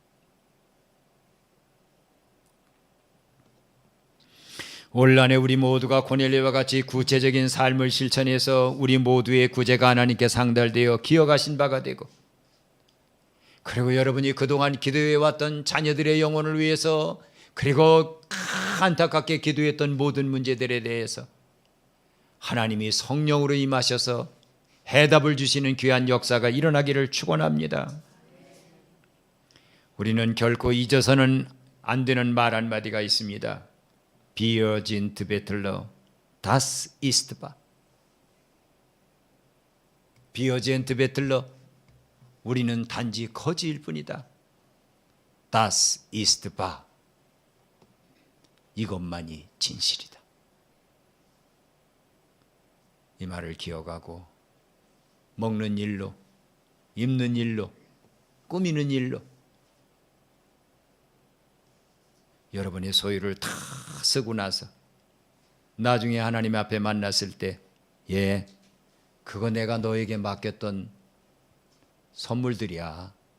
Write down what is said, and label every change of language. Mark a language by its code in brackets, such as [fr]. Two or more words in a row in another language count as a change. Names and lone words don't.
[ko] 올한해 우리 모두가 고넬료와 같이 구체적인 삶을 실천해서 우리 모두의 구제가 하나님께 상달되어 기억하신 바가 되고, 그리고 여러분이 그동안 기도해왔던 자녀들의 영혼을 위해서, 그리고 안타깝게 기도했던 모든 문제들에 대해서 하나님이 성령으로 임하셔서 해답을 주시는 귀한 역사가 일어나기를 축원합니다. 우리는 결코 잊어서는 안 되는 말 한마디가 있습니다. [de] Wir sind Bettler, das ist wahr. Wir sind Bettler, [ko] 우리는 단지 거지일 뿐이다. [de] Das ist wahr, [ko] 이것만이 진실이다. 이 말을 기억하고 먹는 일로, 입는 일로, 꾸미는 일로 여러분의 소유를 다 쓰고 나서 나중에 하나님 앞에 만났을 때, 예, 그거 내가 너에게 맡겼던 선물들이야.